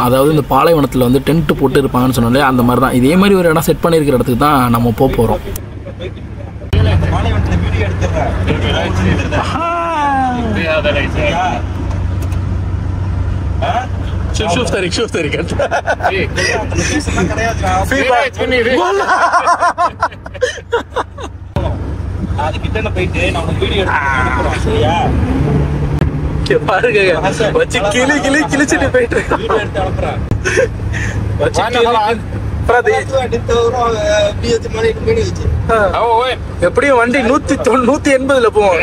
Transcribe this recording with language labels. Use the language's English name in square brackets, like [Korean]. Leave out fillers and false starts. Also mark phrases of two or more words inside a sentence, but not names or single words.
[Tamil] அதாவது இந்த பாலைவனத்தில் வந்து டென்ட் போட்டு இருப்பாங்கன்னு சொன்னாலே அந்த மாதிரி தான். இதே மாதிரி ஒரு இடம் செட் பண்ணியிருக்கிற இடத்துக்கு தான் நம்ம போகிறோம். [Arabic] شوف طريق انت. [Tamil] அது கிட்ட போயிட்டு நம்ம வீடியோ எடுத்து சரியா? பாருங்க வச்சு கிழிச்சிட்டு போயிட்டு எப்படியும் வண்டி 180 போவோம்.